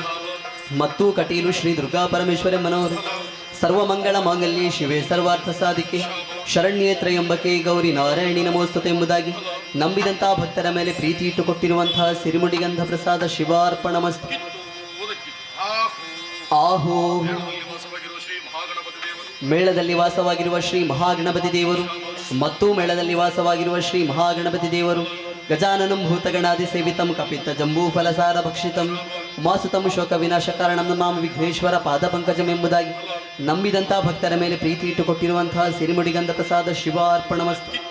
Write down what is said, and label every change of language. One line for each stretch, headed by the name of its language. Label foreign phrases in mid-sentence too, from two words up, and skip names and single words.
Kannada: ಮತ್ತು ಕಟೀಲು ಶ್ರೀ ದುರ್ಗಾ ಪರಮೇಶ್ವರಮ್ಮನವರು
Sanskrit: ಸರ್ವಮಂಗಳ ಮಾಂಗಲ್ಯೆ ಶಿವೆ ಸರ್ವಾರ್ಥ ಸಾಧಿಕೆ ಶರಣ್ಯೇ ತ್ರಯಂಬಕೆ ಗೌರಿ ನಾರಾಯಣಿ ನಮೋಸ್ತುತೆ
Kannada: ಎಂಬುದಾಗಿ ನಂಬಿದಂತಹ ಭಕ್ತರ ಮೇಲೆ ಪ್ರೀತಿ ಇಟ್ಟುಕೊಟ್ಟಿರುವಂತಹ ಸಿರಿಮುಡಿಗಂಧ ಪ್ರಸಾದ ಶಿವಾರ್ಪಣಮಸ್ತು. ಆಹೋ ಮೇಳದಲ್ಲಿ ವಾಸವಾಗಿರುವ ಶ್ರೀ ಮಹಾಗಣಪತಿ ದೇವರು ಮತ್ತು ಮೇಳದಲ್ಲಿ ವಾಸವಾಗಿರುವ ಶ್ರೀ ಮಹಾಗಣಪತಿ ದೇವರು
Sanskrit: ಗಜಾನನಂ ಭೂತಗಣಾದಿ ಸೇವಿತಂ ಕಪಿತ್ತ ಜಂಬೂಫಲಸಾರ ಭಕ್ಷಿತಂ ಉಮಾಸುತಂ ಶೋಕ ವಿನಾಶಕಾರಣಂ ನಮಾಮ ವಿಘ್ನೇಶ್ವರ ಪಾದಪಂಕಜಂ
Kannada: ಎಂಬುದಾಗಿ ನಂಬಿದಂಥ ಭಕ್ತರ ಮೇಲೆ ಪ್ರೀತಿ ಇಟ್ಟುಕೊಟ್ಟಿರುವಂತಹ ಸಿರಿಮುಡಿಗಂಧ ಪ್ರಸಾದ ಶಿವಾರ್ಪಣಮಸ್ತು.